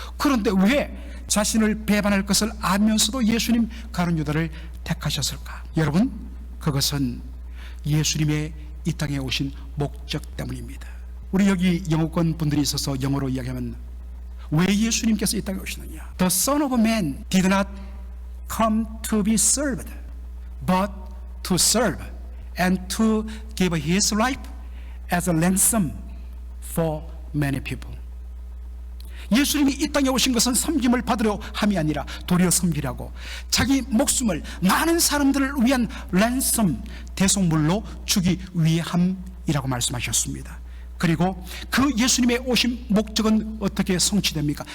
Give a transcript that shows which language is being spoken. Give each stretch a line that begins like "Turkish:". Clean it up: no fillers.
Korean: 그런데 왜 자신을 배반할 것을 알면서도 예수님 가룟 유다를 택하셨을까? 여러분, 그것은 예수님의 이 땅에 오신 목적 때문입니다. 우리 여기 영어권 분들이 있어서 영어로 이야기하면, 왜 예수님께서 이 땅에 오시느냐?
English: The Son of Man did not come to be served, but to serve and to give his life as a ransom for many people.
Korean: 예수님이 이 땅에 오신 것은 섬김을 받으려 함이 아니라 도리어 섬기라고, 자기 목숨을 많은 사람들을 위한 랜섬, 대속물로 주기 위함이라고 말씀하셨습니다. 그리고 그 예수님의 오신 목적은 어떻게 성취됩니까?